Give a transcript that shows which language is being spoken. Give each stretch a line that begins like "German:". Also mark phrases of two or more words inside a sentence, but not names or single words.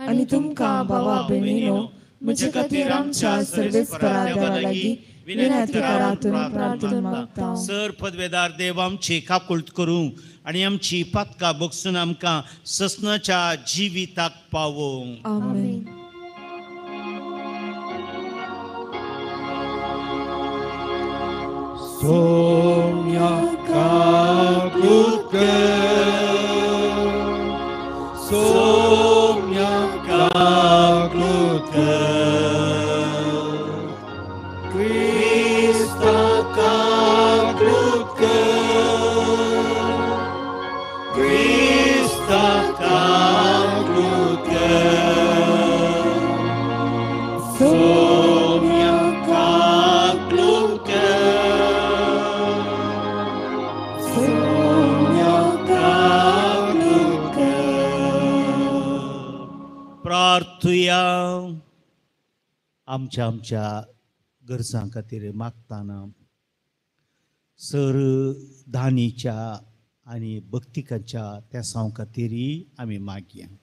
Konkani: आनी तुमकां भावा भयणीनो म्हजे खातीर आमच्या सर्वेस्परा देवा लागीं विनंती करातून प्रार्थना मागता. सर पदवेदार देव आमची काकुळट करूं आनी आमची पातकां बगसून आमकां ससनाच्या जिविताक पावों. आमेन. Somia kaklutke, somia kaklutke, Krista kaklutke, Krista kaklutke, somia kaklutke. प्रार्थुया. आमच्या गरजां खातीर मागतना सर धानीच्या आनी भक्तिकांच्या त्या सांव खातीरय आमी मागया.